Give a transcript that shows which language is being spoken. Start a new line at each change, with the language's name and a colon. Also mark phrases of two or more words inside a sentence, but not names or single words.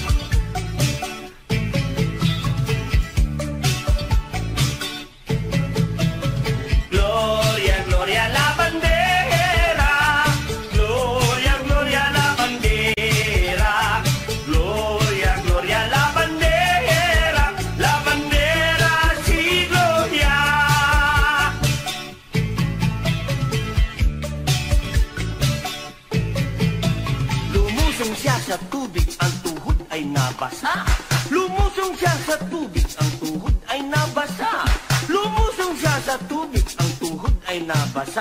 Spanish: Gloria, Gloria la bandera, Gloria, Gloria la bandera, Gloria, Gloria la bandera, la bandera si Gloria.
Filipino: Lumusong siya sa tubig, ang tuhod ay nabasa. Lumusong siya sa tubig, ang tuhod ay nabasa. Lumusong siya sa tubig, ang tuhod ay nabasa.